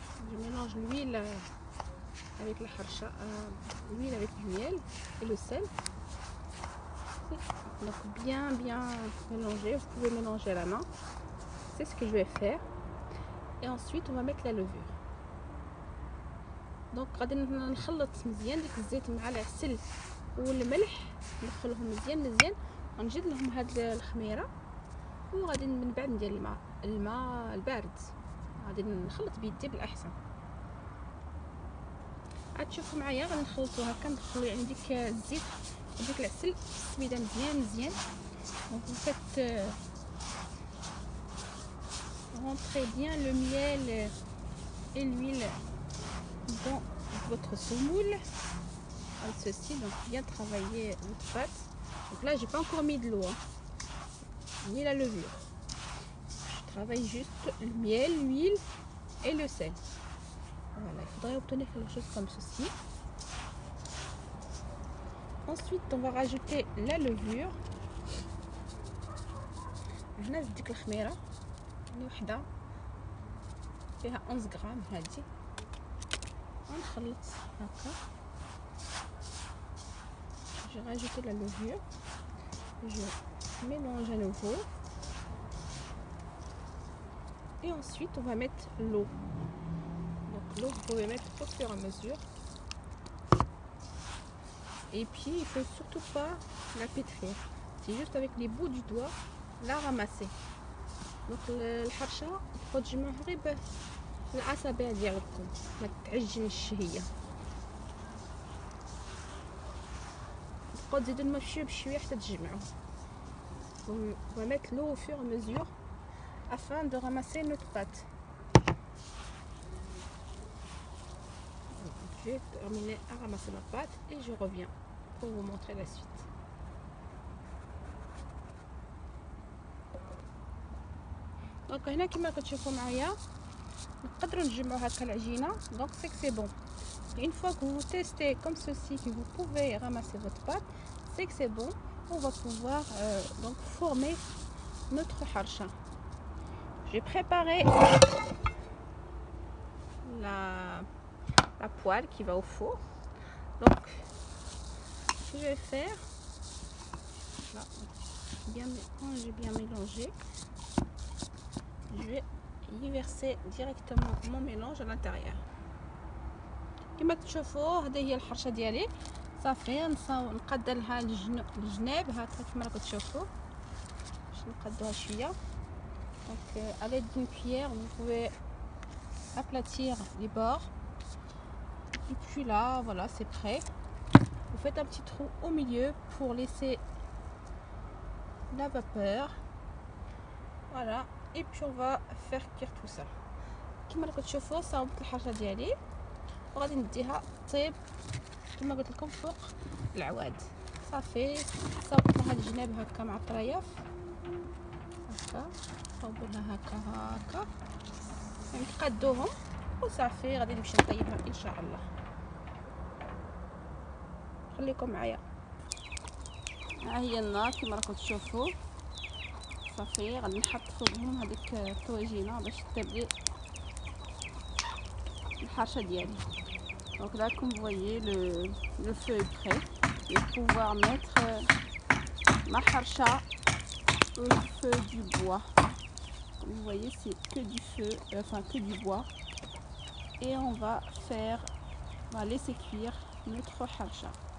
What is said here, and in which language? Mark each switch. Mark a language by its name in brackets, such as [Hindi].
[French] Je mélange l'huile avec la harsha, l'huile avec du miel et le sel. Donc bien mélanger. Vous pouvez mélanger à la main. C'est ce que je vais faire. Et ensuite on va mettre la levure. [Arabic] دونك غادي نخلط مزيان ديك الزيت مع العسل والملح، ندخلهم مزيان ونجد لهم هاد الخميره، وغادي من بعد ندير الماء البارد. غادي نخلط بيدي بالاحسن. عاد تشوفوا معايا غادي نخلطوا هكا، ندخلوا يعني ديك الزيت وديك العسل السميده مزيان. [French] دونك vous faites rentrer bien le miel et l'huile dans votre semoule comme ceci. Donc bien travailler votre pâte. Donc là j'ai pas encore mis de l'eau ni la levure, je travaille juste le miel, l'huile et le sel. Voilà, il faudrait obtenir quelque chose comme ceci. Ensuite on va rajouter la levure. [Arabic] هنا ديك الخميره اللي وحده فيها 11 غرام هذه، ونخلط هكا. [French] J'ai rajouté la levure, je mélange à nouveau Et ensuite, on va mettre l'eau. Donc l'eau, vous pouvez mettre au fur et à mesure. Et puis, il ne faut surtout pas la pétrir. C'est juste avec les bouts du doigt, la ramasser. [Arabic] Donc الحرشة تبقاو تجمعوها غير بالأصابع ديالكم، ما تعجنش هي. تبقاو تزيدو الماء بشوية بشوية حتى تجمعوا. [French] On va mettre l'eau au fur et à mesure afin de ramasser notre pâte. Je vais terminer à ramasser ma pâte et je reviens pour vous montrer la suite. [Arabic] دونك هنا كما كتشوفوا معايا نقدروا نجمعوا هكا العجينه. [French] دونك سي بون. Une fois que vous testez comme ceci que vous pouvez ramasser votre pâte, c'est que c'est bon. On va pouvoir donc former notre harcha. J'ai préparé la poêle qui va au four. Donc ce que je vais faire là, quand j'ai bien mélangé, je vais y verser directement mon mélange à l'intérieur. [Arabic] كما تشوفوا هذه هي الحرشه ديالي صافي. نقاد لها الجناب هكا كما راكم تشوفوا باش نقادوها شويه. [French] Donc à l'aide d'une cuillère vous pouvez aplatir les bords et puis là voilà, c'est prêt. Vous faites un petit trou au milieu pour laisser la vapeur, voilà, et puis on va faire cuire tout ça. [Arabic] كما راكم تشوفوا صاوبت الحرشه ديالي وغادي نديها طيب كما قلت لكم فوق العواد. صافي صاوبت لها الجناب هكا مع الطريف هكا، صاوبوا لها هكا يعني تقادوهم وصافي. غادي نمشي نطيبها ان شاء الله. خليكم معايا. ها هي النار كما راكم تشوفوا. صافي غادي نحط فوقهم هذيك الطويجينه باش تطيب لي الحرشه ديالي. [French] Donc là, comme vous voyez, le feu est prêt. Je vais pouvoir mettre ma harcha au feu du bois. Comme vous voyez, c'est que du feu, enfin que du bois. Et on va laisser cuire notre harcha.